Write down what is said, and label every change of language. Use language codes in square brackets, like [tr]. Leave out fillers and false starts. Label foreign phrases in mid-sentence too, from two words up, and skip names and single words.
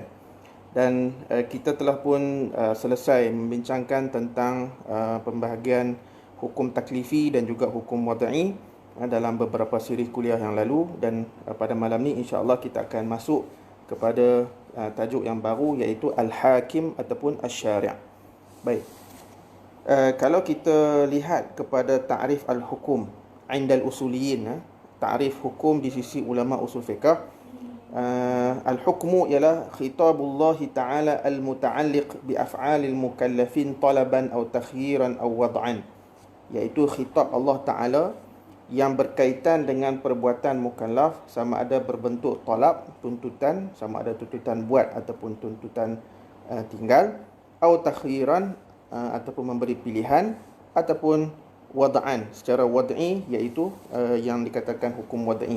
[ms] Dan kita telah pun selesai membincangkan tentang pembahagian hukum taklifi dan juga hukum wad'i dalam beberapa siri kuliah yang lalu, dan pada malam ni insya-Allah kita akan masuk kepada tajuk yang baru, iaitu Al-Hakim ataupun Asy-Syari'. Baik. Kalau kita lihat kepada [ar] تعريف الحكم عند الأصوليين, [ms] ta'rif hukum di sisi ulama usul fiqh, [ar] al-hukmu ialah خطاب الله تعالى المتعلق بأفعال المكلفين طلبا أو تخييرا أو وضعا, [ms] iaitu [ar] خطاب الله تعالى [ms] yang berkaitan dengan perbuatan mukallaf, sama ada berbentuk talab, tuntutan, sama ada tuntutan buat ataupun tuntutan tinggal, atau takhyiran, ataupun memberi pilihan, ataupun wad'an secara wad'i, iaitu yang dikatakan hukum wad'i.